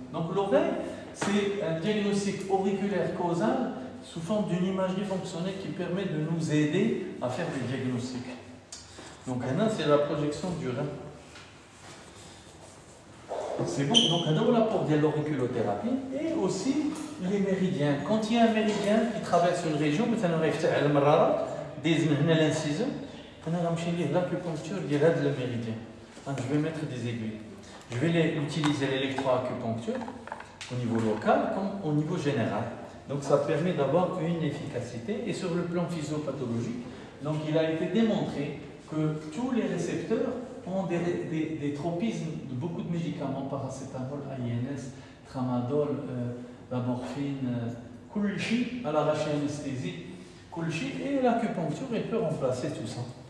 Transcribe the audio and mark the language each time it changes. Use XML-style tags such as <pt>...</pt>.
<fr>Donc l'oreille, c'est un diagnostic auriculaire causal sous forme d'une imagerie fonctionnelle qui permet de nous aider à faire des diagnostics. Donc là, c'est la projection du rein. C'est bon, donc on a pour l'auriculothérapie et aussi les méridiens. Quand il y a un méridien qui traverse une région,</fr> <ar>مثلا غيفتح على المرارة دايز من هنا لانسيزون انا غنمشي ليه l'acupuncture ديال هذا الميريدien.</ar> <fr>Je vais mettre des aiguilles. Je vais utiliser l'électroacupuncture au niveau local comme au niveau général. Donc ça permet d'avoir une efficacité et sur le plan physiopathologique. Donc il a été démontré que tous les récepteurs ont des tropismes de beaucoup de médicaments, paracétamol, AINS, tramadol, la morphine, kulchi à l'arraché anesthésie, kulchi, et l'acupuncture peut remplacer tout ça.</fr>